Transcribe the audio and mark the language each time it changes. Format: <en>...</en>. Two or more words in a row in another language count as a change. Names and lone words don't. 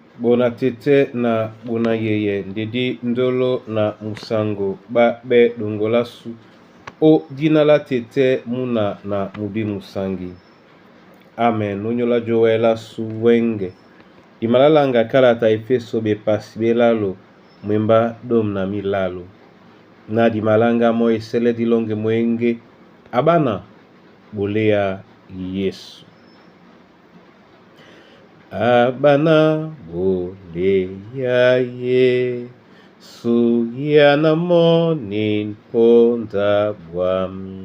<dua>Bona tete na bona yeye ndedi ndolo na musango ba be dongolasu o dina la tete muna na mubi musangi. Amen. Onyola joela su wenge. Imalalanga karata Efeso be pasibelalo mwemba dom na milalo. Na di malanga mo esele di longe mwenge abana bolea Yesu. Abana bolea Yesu yana monin ponda bwami.</dua>